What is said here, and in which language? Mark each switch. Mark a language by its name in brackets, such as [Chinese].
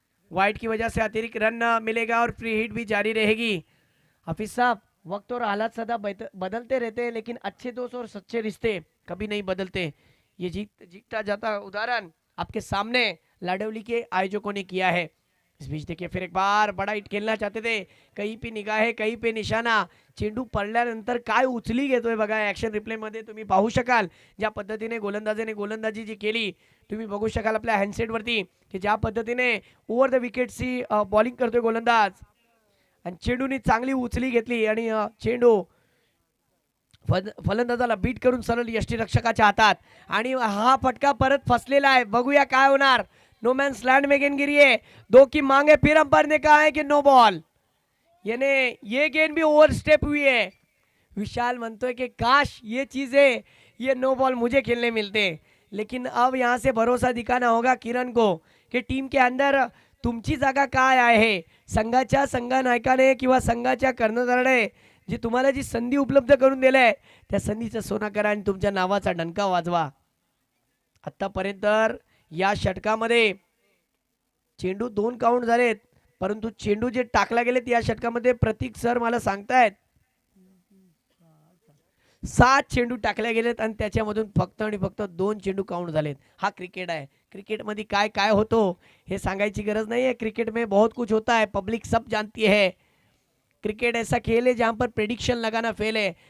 [Hindi] Wide की वजह से अतिरिक्त रन मिलेगा और फ्री हिट भी जारी रहेगी। हाफिज साहब, वक्त और हालात सदा बदलते रहते हैं, लेकिन अच्छे दोस्त और सच्चे रिश्ते कभी नहीं बदलते। ये जीतता जाता उदाहरण आपके सामने लाडवली के आयोजकों ने किया है। इस बीच देखिए फिर एक बार बड़ा हिट खेळणं चाहते थे, कहीं पे निगाहे कहीं पे निशाणा, [Marathi] चेंडू पडल्यानंतर काय उचली घेतोय बघा, ऍक्शन रिप्ले मध्ये तुम्ही पाहू शकाल ज्या पद्धतीने गोलंदाजाने गोलंदाजी जी केली, तुम्ही बघू शकाल आपल्या हँडसेट वरती की ज्या पद्धतीने ओव्हर द विकेटची बॉलिंग करतोय गोलंदाज आणि चेंडूनी चांगली उचली घेतली आणि चेंडू फलंदाजाला बीट करून सरळ यष्टीरक्षकाच्या हातात आणि हा फटका परत फसलेला आहे। बघूया काय होणार। [Hindi] नो मैंस लैंड में गेंद गिरी है, 2 की मांग है, फिर अंपायर ने कहा है कि नो बॉल, यानी ये गेंद भी ओवर स्टेप हुई है। [Marathi] विशाल म्हणतोय [Hindi] कि काश ये चीजें, ये नो बॉल मुझे खेलने मिलते, लेकिन अब यहाँ से भरोसा दिखाना होगा किरण को कि टीम के अंदर [Marathi] तुमची जागा काय आहे। संघाच्या संघनायकाने किंवा संघाच्या कर्णधाराने जी तुम्हाला जी संधी उपलब्ध करून दिली त्या संधीचं सोनं करा आणि तुमच्या नावाचा डंका वाजवा। आतापर्यंत या षटकामध्ये चेंडू 2 काउंट झालेत, परंतु चेंडू जे टाकला गेलेत या षटकामध्ये प्रतीक सर मला सांगतायत 7 चेंडू टाकले गेलेत आणि त्याच्यामधून फक्त आणि फक्त 2 चेंडू काउंट झालेत। हा क्रिकेट आहे। क्रिकेट मध्ये काय काय होतो हे सांगायची गरज [Hindi] नहीं है। क्रिकेट में बहुत कुछ होता है, पब्लिक सब जानती है। क्रिकेट ऐसा खेल है जहां पर प्रेडिक्शन लगाना फेल है।